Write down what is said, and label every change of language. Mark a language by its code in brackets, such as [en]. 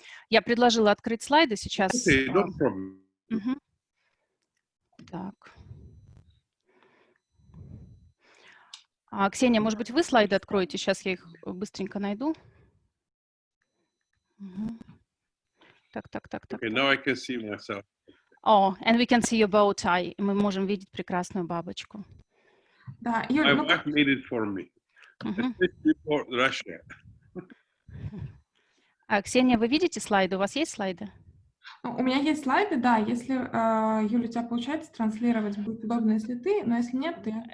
[ru] Я предложила открыть слайды сейчас. [en] Okay, no problem. [ru] Так. Ксения, может быть, вы слайды откроете? Сейчас я их быстренько найду. Так. [en] Okay, now I can see myself. Oh, and we can see your bow tie. [ru] Мы можем видеть прекрасную бабочку. Да, [en] My wife made it for me. For Russia. [ru] Ксения, вы видите слайды? У вас есть слайды? У меня есть слайды, да. Если, Юля, у тебя получается транслировать, будет удобно, если ты, но если нет, то я...